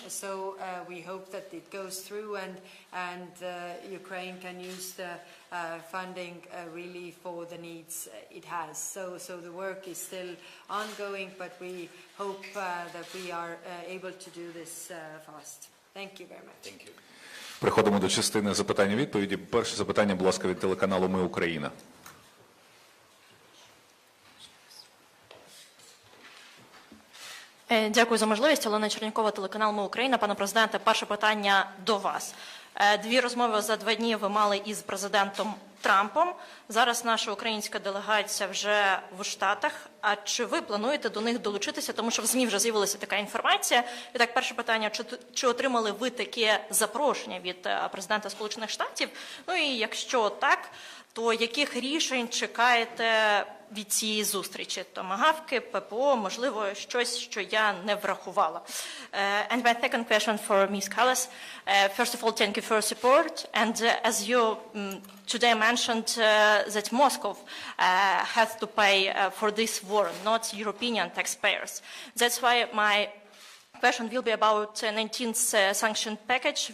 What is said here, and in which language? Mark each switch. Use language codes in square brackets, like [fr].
[en] So we hope that it goes through and Ukraine can use the funding really for the needs it has. So the work is still ongoing, but we hope that we are able to do this fast. Thank you very much. Thank you. [uk] Переходимо до частини запитань-відповіді. Перше запитання, будь ласка, від телеканалу «Ми Україна». Дякую за можливість. Олена Чернікова, телеканал «Ми Україна». Пане президенте, перше питання до вас. 2 розмови за 2 дні ви мали із президентом Трампом. Зараз наша українська делегація вже в Штатах. А чи ви плануєте до них долучитися? Тому що в ЗМІ вже з'явилася така інформація. І так, перше питання, чи отримали ви таке запрошення від президента Сполучених Штатів? Ну і якщо так, то яких рішень чекаєте від цієї зустрічі? Томагавки, ППО, можливо, щось, що я не врахувала. [en] And my second question for Ms. Kallas. First of all, thank you for your support. And as you today mentioned that Moscow has to pay for this war, not European taxpayers. That's why my question will be about 19th sanction package.